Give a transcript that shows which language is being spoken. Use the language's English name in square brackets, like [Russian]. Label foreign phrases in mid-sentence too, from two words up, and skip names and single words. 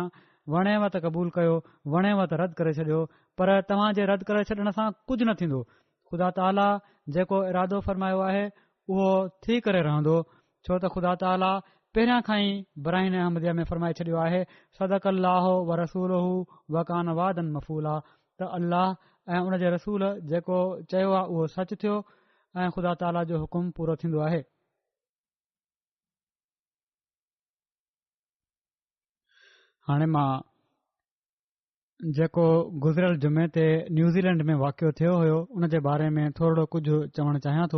[Sindhi] वणेव त क़बूल कयो, वणेव त रद्द करे छॾियो, पर तव्हां जे रद्द करे छॾण सां कुझु न थींदो। ख़ुदा ताला जेको इरादो फरमायो आहे उहो थी करे रहंदो, छो त ख़ुदा ताला पहिरियां खां ई बराइन अहमदिया में फरमाए छॾियो आहे [Arabic] صدق الله ورسوله وكان وعدا مفعولا [Sindhi] त अल्लाह ऐं उन जे रसूल जेको चयो आहे उहो सच थियो ऐं ख़ुदा ताला जो हुकुम पूरो थींदो आहे। हाणे मां जेको गुज़िरियल जुमे ते न्यूज़ीलैंड में वाक़ियो थियो हुयो उन जे बारे में थोरो कुझु चवणु चाहियां थो।